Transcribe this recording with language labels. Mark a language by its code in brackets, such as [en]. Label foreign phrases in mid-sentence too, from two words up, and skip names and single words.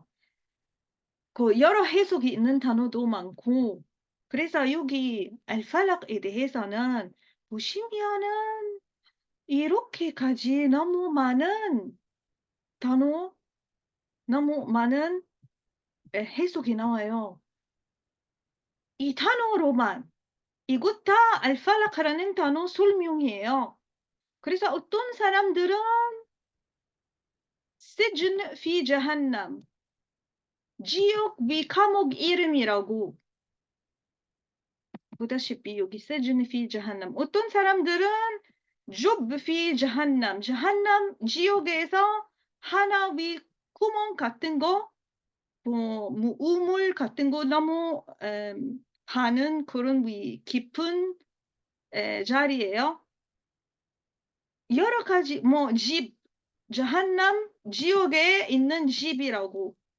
[ko] 그 여러 해석이 있는 단어도 많고 그래서 여기 알팔락에 대해서는 보시면은 이렇게까지 너무 많은 단어, 너무 많은 해석이 나와요. 이 단어로만 이것 다 알팔락이라는 단어 설명이에요. 그래서 어떤 사람들은 [ar] سجن في جهنم [ko] 지옥 감옥 이름이라고 보다시피 여기 [ar] سجن في جهنم [ko] 어떤 사람들은 [ar] جب في جهنم [ko] 지옥에서 하나 위 구멍 같은 거 우물 같은 거 너무 하는 그런 깊은 자리예요. 여러 가지 집 자한남 지옥에 있는 집이라고.